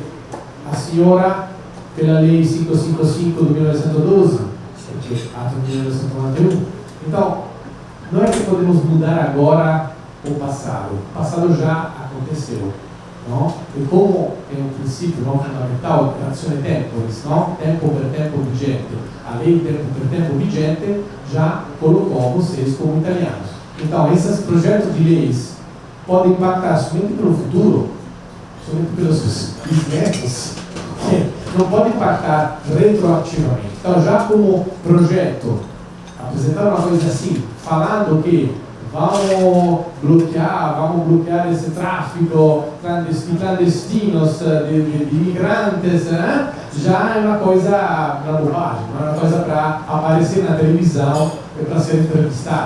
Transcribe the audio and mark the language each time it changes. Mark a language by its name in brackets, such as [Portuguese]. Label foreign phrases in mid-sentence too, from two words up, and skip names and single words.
[Portuguese] A senhora, pela Lei 555 de 1912, ato de 1991. Então, não é que podemos mudar agora o passado. O passado já aconteceu. Não? E como é um princípio não fundamental, [Italian] azione temporis, [Portuguese] não? [Italian] Tempo per tempo vigente. [Portuguese] A lei [Italian] tempo per tempo vigente [Portuguese] já colocou vocês como italianos. Então, esses projetos de leis podem impactar somente pelo futuro, somente pelos bisnetos, não pode impactar retroativamente. Então, já como projeto, apresentar uma coisa assim, falando que vamos bloquear esse tráfico clandestinos de imigrantes, já é uma coisa para bobagem, não é uma coisa para aparecer na televisão e para ser entrevistados.